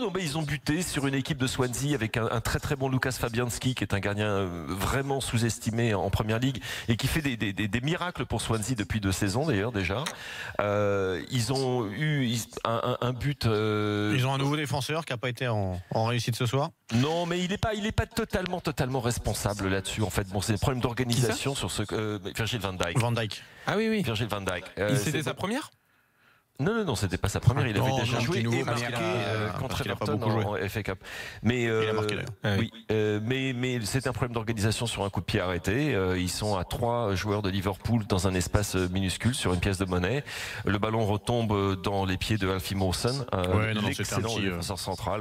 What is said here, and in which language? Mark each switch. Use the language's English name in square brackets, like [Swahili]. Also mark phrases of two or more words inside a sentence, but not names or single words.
[French] Non, mais ils ont buté sur une équipe de Swansea avec un très très bon Lucas Fabianski qui est un gardien vraiment sous-estimé en première ligue et qui fait des miracles pour Swansea depuis 2 saisons d'ailleurs déjà. Ils ont eu un but. Ils ont un nouveau défenseur qui n'a pas été en réussite ce soir. Non, mais il est pas totalement responsable là-dessus. En fait, bon, c'est des problèmes d'organisation sur ce Virgil van Dijk. Van Dijk. Ah oui. Virgil van Dijk. C'était sa première. Non, c'était pas sa première. Il avait déjà joué et marqué contre Everton en FA Cup. Mais il a marqué d'ailleurs. oui, mais c'est un problème d'organisation sur un coup de pied arrêté. Ils sont à 3 joueurs de Liverpool dans un espace minuscule sur une pièce de monnaie. Le ballon retombe dans les pieds de Alfie Mawson, l'excellent défenseur central.